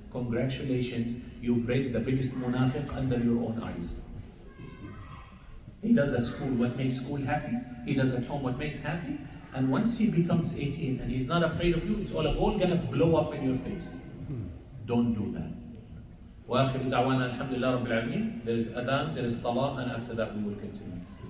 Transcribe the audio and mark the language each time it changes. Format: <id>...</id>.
<en>Congratulations, you've raised the biggest munafiq under your own eyes. He does at school what makes school happy. He does at home what makes happy. And once he becomes 18 and he's not afraid of you, it's all gonna blow up in your face. Don't do that.</en> <ar>وآخر دعوانا الحمد لله رب العالمين.</ar> <en>There is adhan, there is salah, and after that we will continue.</en>